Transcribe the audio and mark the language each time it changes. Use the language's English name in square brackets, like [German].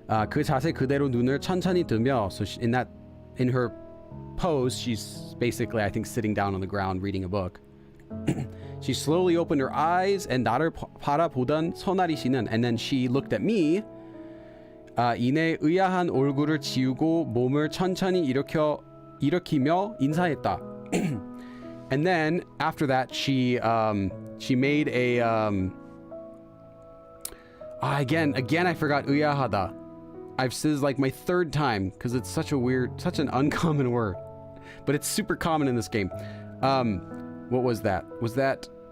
[Korean] 그 자세 그대로 눈을 천천히 뜨며, [English] so in her pose, she's basically, I think, sitting down on the ground reading a book. She slowly opened her eyes and [Korean] 나를 바라보던 선아리 씨는, [English] and then she looked at me. [Korean] 이내 의아한 얼굴을 지우고 몸을 천천히 일으키며 인사했다. [English] And then after that, she made a again I forgot 의아하다. This is like my third time because it's such an uncommon word, but it's super common in this game. What was that? Was that?